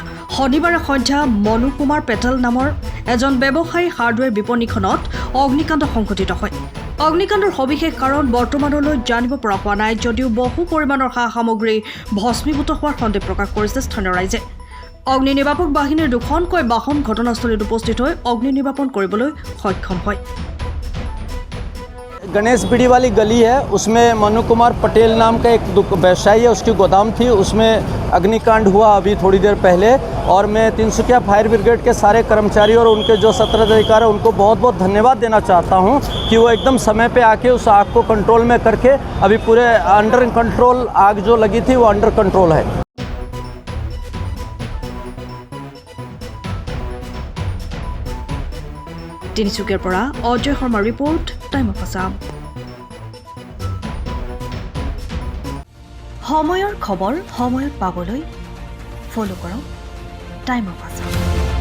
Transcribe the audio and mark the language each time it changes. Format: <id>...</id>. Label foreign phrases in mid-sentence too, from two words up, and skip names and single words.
<as>শনিবাৰে সন্ধ্যা মনু কুমাৰ পেটেল নামৰ এজন ব্যৱসায়ী হাৰ্ডৱেৰ বিপণীখনত অগ্নিকাণ্ড সংঘটিত হয়। অগ্নিকাণ্ডৰ সবিশেষ কাৰণ বৰ্তমানলৈ জানিব পৰা হোৱা নাই যদিও বহু পৰিমাণৰ সা সামগ্ৰী ভস্মীভূত হোৱাৰ সন্দেহ প্ৰকাশ কৰিছে স্থানীয় ৰাইজে। অগ্নি নিৰ্বাপক বাহিনীৰ দুখনকৈ বাহন ঘটনাস্থলীত উপস্থিত হৈ অগ্নি নিৰ্বাপন কৰিবলৈ সক্ষম হয়।</as> <hi>गणेश बीड़ी वाली गली है, उसमें मनु कुमार पटेल नाम का एक व्यवसायी है, उसकी गोदाम थी, उसमें अग्निकांड हुआ अभी थोड़ी देर पहले। और मैं तिनसुकिया</hi> <en>fire brigade</en> <hi>के सारे कर्मचारी और उनके जो सत्र अधिकारी हैं उनको बहुत बहुत धन्यवाद देना चाहता हूं कि वो एकदम समय पे आके उस आग को कंट्रोल में करके अभी पूरे</hi> <en>under control</en> <hi>आग जो लगी थी वो</hi> <en>under control</en> <hi>है।</hi> <as>তিনিচুকীয়াৰ পৰা অজয় শৰ্মাৰ ৰিপৰ্ট, টাইম অফ আছাম। সময়ৰ খবৰ সময়ত পাবলৈ ফলো কৰক টাইম অফ আছাম।</as>